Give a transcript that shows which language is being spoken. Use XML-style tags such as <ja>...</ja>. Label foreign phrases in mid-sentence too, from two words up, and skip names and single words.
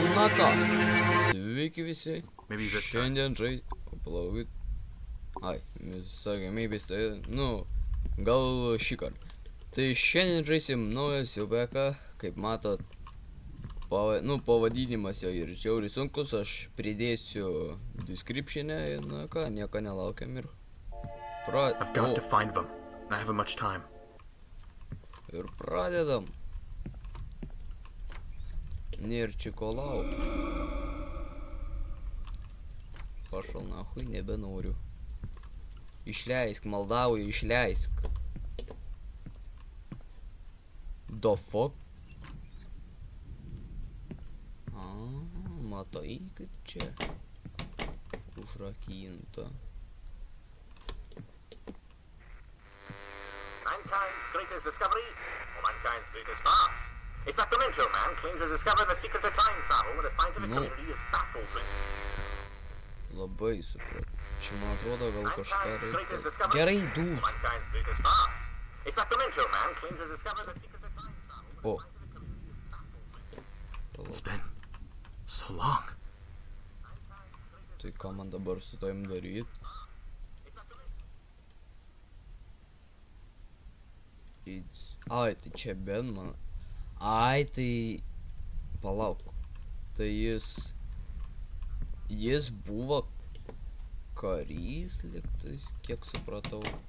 <lt>Na ką, sveiki visi.</lt> <en>Maybe this time.</en> <lt>Šiandien palaukit. Ai, sakė, maybe tai, gal šį kartą. Tai šiandien žaisim naujas Ubeka, kaip matot, pavadinimas jo ir žiauriai sunkus, aš pridėsiu description'e, na ką, nieko nelaukiam ir</lt> <en>I've got to find them. I haven't much time.</en> <lt>Ir pradedam. Nėr čia ko laukti.</lt> <ru>Пошёл нахуй, nebenoriu.</ru> <lt>Išleisk, maldauju, išleisk.</lt> <en>The fuck?</en> <lt>Matai, kaip čia užrakinta.</lt> <en>Mankind's greatest discovery, or mankind's greatest farce? It's that Memento man claims to have discovered the secret of time travel when the scientific community is baffled with.</en> <lt>Labai supratau. Čia man atrodo gal kažką</lt> <en>Mankind's greatest</en> <lt>reikia.</lt> <en>discovery,</en> <lt>Gerai,</lt> <en>or</en> <lt>dūs.</lt> <en>mankind's greatest farce? It's that Memento man claims to have discovered the secret of time travel when</en> <lt>O.</lt> <en>the scientific community is baffled with. It's been so long.</en> <lt>Tai ką man dabar su tavim daryt? Ai, tai čia Ben man. Ai, tai... Palauk. Tai jis buvo karys, liktais, kiek supratau.</lt>